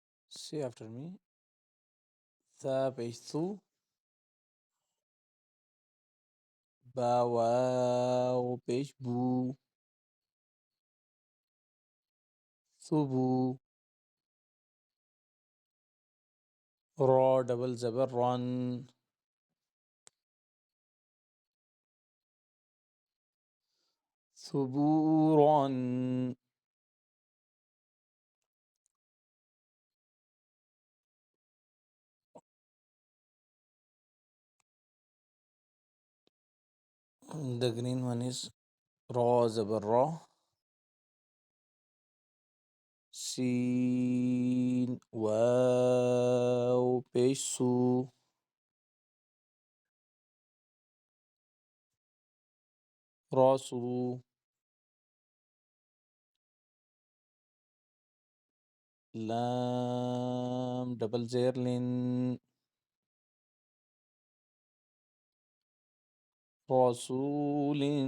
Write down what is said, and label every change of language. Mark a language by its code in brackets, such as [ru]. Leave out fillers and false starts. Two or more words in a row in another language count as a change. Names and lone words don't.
[en] Say after me. [ur] ثابت باواو پیش بو ثبو را ڈبل زبر رن ثبورا [en] The green one is [ur] را زبر را سین واو پیش سو راسو لام ڈبل زیر لن رسول